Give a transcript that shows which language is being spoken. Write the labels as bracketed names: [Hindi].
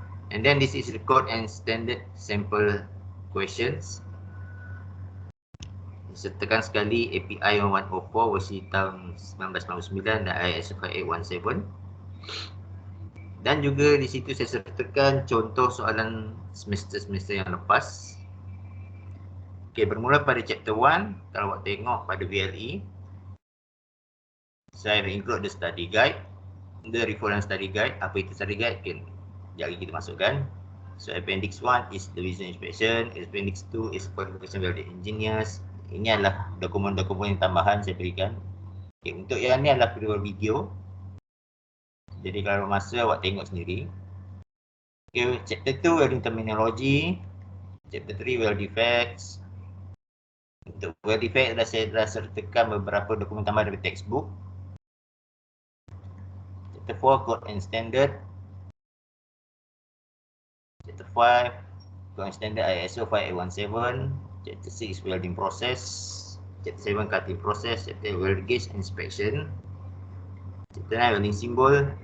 [English] And then this is record and standard sample questions. [Malay] Sertakan sekali API 1104 versi tahun 1999 dan ISO 5817. Dan juga di situ saya sertakan contoh soalan semester-semester yang lepas. Okey, bermula pada chapter 1, kalau awak tengok pada VLE, saya [English] include the study guide, [Malay] the reference study guide. Apa itu study guide? Okay, sekejap lagi kita masukkan. [English] So appendix 1 is the visual inspection, appendix 2 is qualification welding engineers. [Malay] Ini adalah dokumen-dokumen yang tambahan saya berikan. Okay, untuk yang ni adalah kedua video. Jadi kalau masa awak tengok sendiri. [English] Okay, chapter 2 welding terminology, chapter 3 weld defects. [Malay] Untuk weld defect saya dah sertakan beberapa dokumen tambahan dari textbook. [English] Chapter 4 code and standard. Chapter 5 code and standard ISO 5817. Chapter 6 welding process. Chapter 7 cutting process. Chapter 8 weld gauge inspection. Chapter 9 welding symbol.